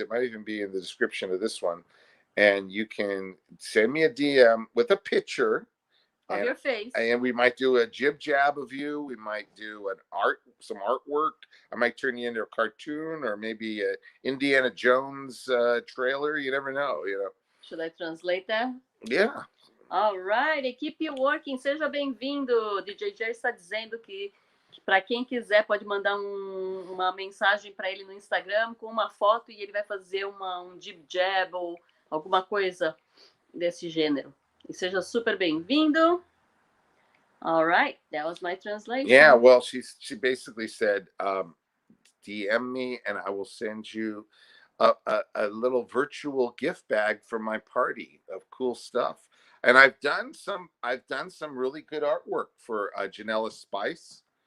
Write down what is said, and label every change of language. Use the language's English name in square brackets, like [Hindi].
[English] It might even be in the description of this one. And you can send me a DM with a picture of your face, and we might do a jib jab of you. We might do some artwork. I might turn you into a cartoon or maybe a Indiana Jones trailer. You never know, you know. Should I translate that? Yeah. All right, [Portuguese] equipe working, seja bem-vindo. DJ Gerry está dizendo que para quem quiser pode mandar uma mensagem para ele no Instagram com uma foto e ele vai fazer um jib jab ou alguma coisa desse gênero. E seja super bem-vindo. [English] All right, that was my translation. Yeah, well, she basically said, DM me and I will send you a little virtual gift bag for my party of cool stuff. And I've done some really good artwork for Janella Spice.